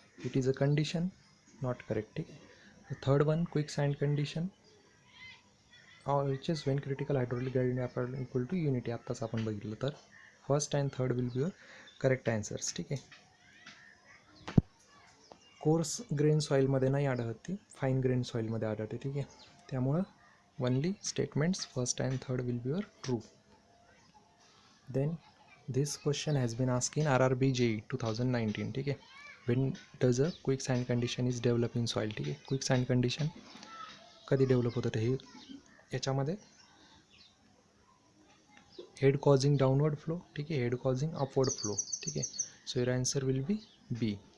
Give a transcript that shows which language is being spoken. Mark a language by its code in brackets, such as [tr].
[en] it is a condition not correct, [mr] ठीक आहे. [en] third one quick sand condition which is when critical hydraulic gradient equal to unity, [mr] आत्ताच आपण बघितलं. [en] तर first and third will be your correct answers, [mr] ठीक आहे. Coarse grain सॉईलमध्ये नाही आढळत ती, फाईन ग्रेन सॉईलमध्ये आढळते, ठीक आहे. त्यामुळं [en] only statements first and third will be your true. Then this question has been asked in RRB JEE 2019, [mr] ठीक आहे. [en] when does a quick sand condition is develop in soil, [mr] ठीक आहे. [en] quick sand condition [mr] कधी [en] develop [mr] होतं ते हे याच्यामध्ये [en] head causing downward flow, [mr] ठीक आहे, [en] Head causing upward flow, ठीक आहे. So your answer will be B.